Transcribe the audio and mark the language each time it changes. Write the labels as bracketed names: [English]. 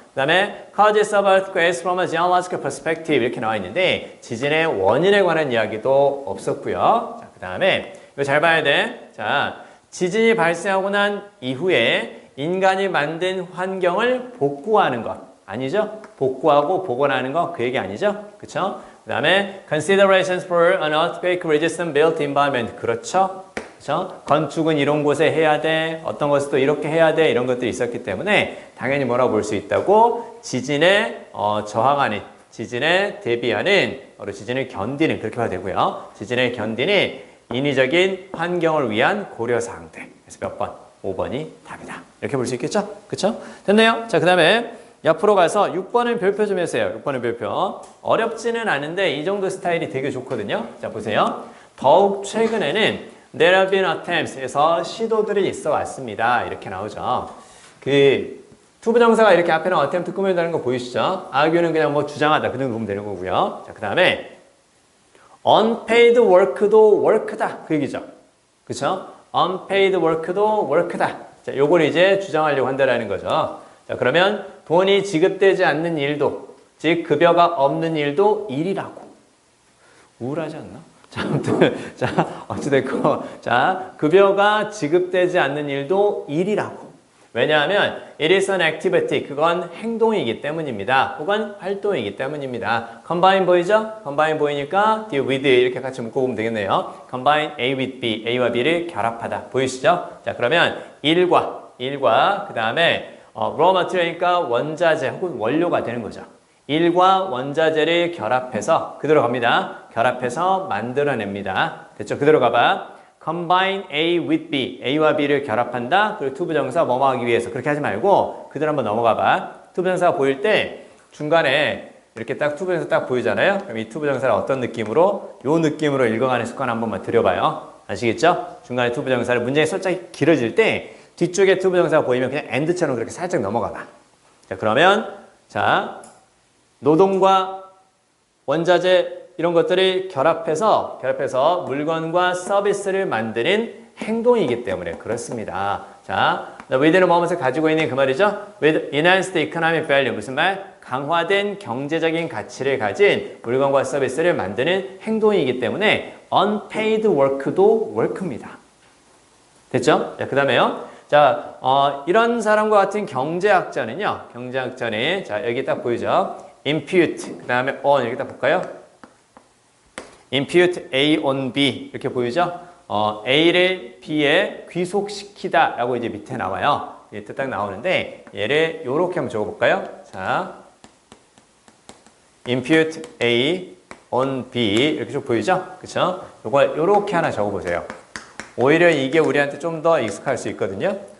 [Korean] 그 다음에 [English] causes of earthquakes from a geological perspective [Korean] 이렇게 나와 있는데 지진의 원인에 관한 이야기도 없었고요. 자, 그 다음에 이거 잘 봐야 돼. 자, 지진이 발생하고 난 이후에 인간이 만든 환경을 복구하는 것 아니죠? 복구하고 복원하는 거 그 얘기 아니죠? 그쵸? [English] 그 다음에 considerations for an earthquake resistant built environment [Korean] 그렇죠? 그쵸? 건축은 이런 곳에 해야 돼 어떤 것을 또 이렇게 해야 돼 이런 것들이 있었기 때문에 당연히 뭐라고 볼 수 있다고 지진에 저항하는 지진에 대비하는 바로 지진을 견디는 그렇게 봐도 되고요. 지진을 견디는 인위적인 환경을 위한 고려사항들 그래서 몇 번? 5번이 답이다. 이렇게 볼 수 있겠죠? 그쵸? 됐네요. 자, 그 다음에 옆으로 가서 6번을 별표 좀 해주세요. 6번을 별표. 어렵지는 않은데 이 정도 스타일이 되게 좋거든요. 자, 보세요. 더욱 최근에는 [English] there have been attempts [Korean] 에서 시도들이 있어 왔습니다. 이렇게 나오죠. 그 투부정사가 이렇게 앞에는 attempt 꾸며다는 거 보이시죠? argue는 그냥 뭐 주장하다. 그 정도 보면 되는 거고요. 자, 그 다음에 unpaid work도 work다. 그 얘기죠. 그쵸? unpaid work도 work다. 자, 요걸 이제 주장하려고 한다라는 거죠. 자, 그러면 돈이 지급되지 않는 일도, 즉 급여가 없는 일도 일이라고. 우울하지 않나? 자, 아무튼 자, 어찌됐건 자, 급여가 지급되지 않는 일도 일이라고. 왜냐하면 [English] it is an activity. [Korean] 그건 행동이기 때문입니다. 혹은 활동이기 때문입니다. combine 보이죠? combine 보이니까 뒤에 with 이렇게 같이 묶어보면 되겠네요. [English] combine A with B. [Korean] A와 B를 결합하다. 보이시죠? 자, 그러면 일과 그 다음에 raw material이니까 원자재 혹은 원료가 되는 거죠. 일과 원자재를 결합해서 그대로 갑니다. 결합해서 만들어냅니다. 됐죠? 그대로 가봐. [English] combine A with B. [Korean] A와 B를 결합한다. 그리고 투부정사 뭐뭐 하기 위해서. 그렇게 하지 말고 그대로 한번 넘어가 봐. 투부정사가 보일 때 중간에 이렇게 딱 투부정사 딱 보이잖아요. 그럼 이 투부정사를 어떤 느낌으로? 요 느낌으로 읽어가는 습관 한 번만 들여봐요. 아시겠죠? 중간에 투부정사를 문장이 살짝 길어질 때 뒤쪽에 투부정사가 보이면 그냥 and처럼 그렇게 살짝 넘어가 봐. 자, 그러면 자, 노동과 원자재 이런 것들을 결합해서 물건과 서비스를 만드는 행동이기 때문에 그렇습니다. 자, with는 뭐뭐서 가지고 있는 그 말이죠. [English] with enhanced economic value [Korean] 무슨 말? 강화된 경제적인 가치를 가진 물건과 서비스를 만드는 행동이기 때문에 unpaid work도 work입니다. 됐죠? 자, 그 다음에요. 자, 이런 사람과 같은 경제학자는요. 자, 여기 딱 보이죠? impute, 그 다음에 on, 여기 딱 볼까요? [English] impute A on B, [Korean] 이렇게 보이죠? A를 B에 귀속시키다 라고 이제 밑에 나와요. 밑에 딱 나오는데, 얘를 요렇게 한번 적어볼까요? 자, [English] impute A on B, [Korean] 이렇게 쭉 보이죠? 그쵸? 요걸 요렇게 하나 적어보세요. 오히려 이게 우리한테 좀 더 익숙할 수 있거든요.